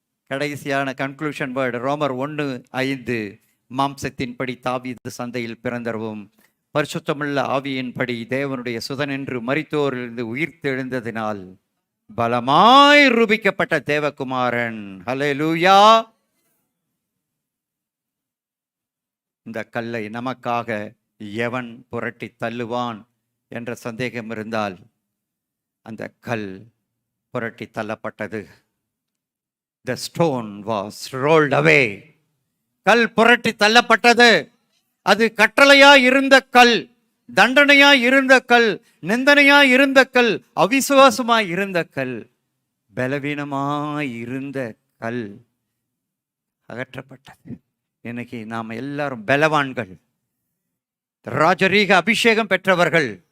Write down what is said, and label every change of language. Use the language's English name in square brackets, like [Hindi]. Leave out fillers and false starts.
[Tamil] கடைசியான conclusion word ரோமர் 1:5 மாம்சத்தின்படி தாவீது சந்தையில் பிறந்தவும் பரிசுத்தமுள்ள ஆவியின்படி தேவனுடைய சுதன் என்று மரித்தோரிலிருந்து உயிர்த்தெழுந்ததினால் பலமாய் ரூபிக்கப்பட்ட தேவகுமாரன். ஹல்லேலூயா. இந்த கல்லை நமக்காக எவன் புரட்டி தள்ளுவான் என்ற சந்தேகம் இருந்தால் அந்த கல் புரட்டி தள்ளப்பட்டது. [English] The stone was rolled away. [Tamil] கல் புரட்டி தள்ளப்பட்டது. அது கட்டளையா இருந்த கல், தண்டனையா இருந்த கல், நிந்தனையா இருந்த கல், அவிசுவாசமாய் இருந்த கல், பலவீனமாய் இருந்த கல் அகற்றப்பட்டது. இன்னைக்கு நாம் எல்லாரும் பலவான்கள், ராஜரீக அபிஷேகம் பெற்றவர்கள்.